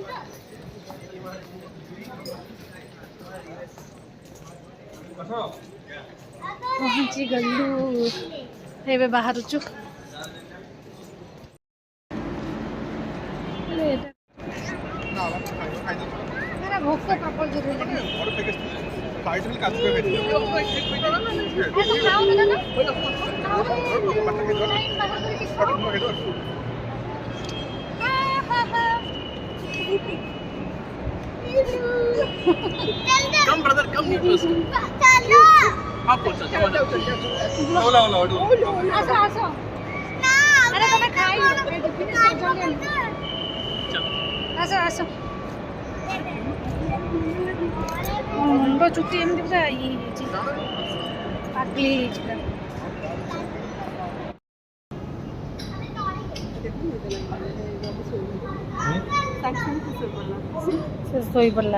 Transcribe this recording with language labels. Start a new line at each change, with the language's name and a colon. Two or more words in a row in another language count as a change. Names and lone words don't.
Odia: ପହଞ୍ଚି ଗଲୁ, ଏବେ ବାହାରୁଛୁ। ଭୋକ ପ୍ରବଳ ଜୋରରେ ଲାଗିଲା। ଖାଇଥିଲି କାଜୁ ଖାଇଥିଲି
English: come brother come चलो
Hindi: आप बोल सकते ओला ओला
Odia: ଆସ ଆସ। ଆରେ ତମେ ଖାଇବ। ଆସ ଆସ। ମୁଣ୍ଡ ଚୁଟି ଏମିତି ପୁରା ଇଏ ହେଇଯାଇଛି, ପାଗଳି ହେଇଯାଇଛି ପୁରା। ସେ ଶୋଇପଡ଼ିଲା।